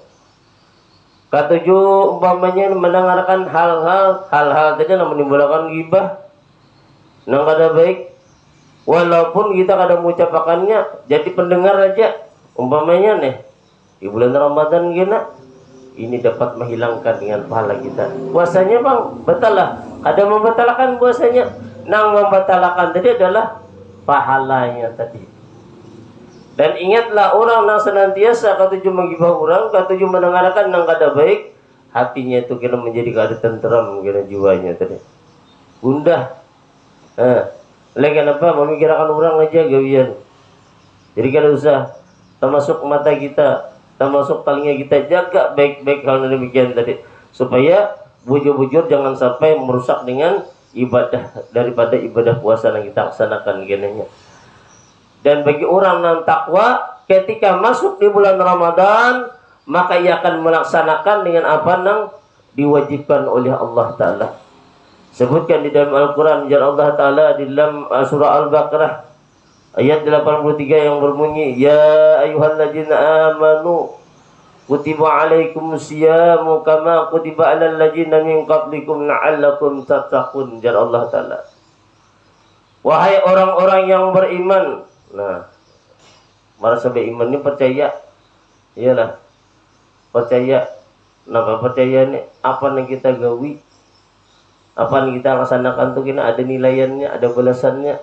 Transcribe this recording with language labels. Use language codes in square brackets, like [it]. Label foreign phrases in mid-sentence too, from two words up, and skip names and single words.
[id] Ketujuh, umpamanya mendengarkan hal-hal tadi yang menimbulkan ghibah, yang kada baik, Walaupun kita kadang mengucapkannya jadi pendengar aja, umpamanya nih di bulan Ramadan gini, ini dapat menghilangkan dengan pahala kita. Puasanya bang, batal lah. Ada membatalkan puasanya. Nang membatalkan tadi adalah pahalanya tadi. Dan ingatlah orang yang senantiasa katuju menggibah orang, katuju mendengarkan nang kada baik, hatinya itu kena menjadi kada tenteram, kena jiwanya tadi. Gundah. Lagi apa? Memikirkan orang aja gawian. [bjn] Jadi kada usah. [id] Termasuk mata kita, termasuk telinga kita, jaga baik-baik hal demikian tadi, supaya bujur-bujur jangan sampai merusak dengan ibadah daripada ibadah puasa yang kita laksanakan genenya. Dan bagi orang yang takwa, ketika masuk di bulan Ramadan, maka ia akan melaksanakan dengan apa yang diwajibkan oleh Allah Ta'ala. Sebutkan di dalam Al-Quran, Allah Ta'ala di dalam surah Al-Baqarah ayat 83 yang berbunyi, [ar] يا أيها الذين آمنوا كتب عليكم الصيام كما كتب على الذين من قبلكم لعلكم تتقون. [bjn] Jar Allah Ta'ala, [id] wahai orang-orang yang beriman. Nah, merasa beriman ini percaya, iyalah percaya. Nah, percaya ini apa yang kita gawi, apa yang kita laksanakan tuh kena ada nilaiannya, ada balasannya.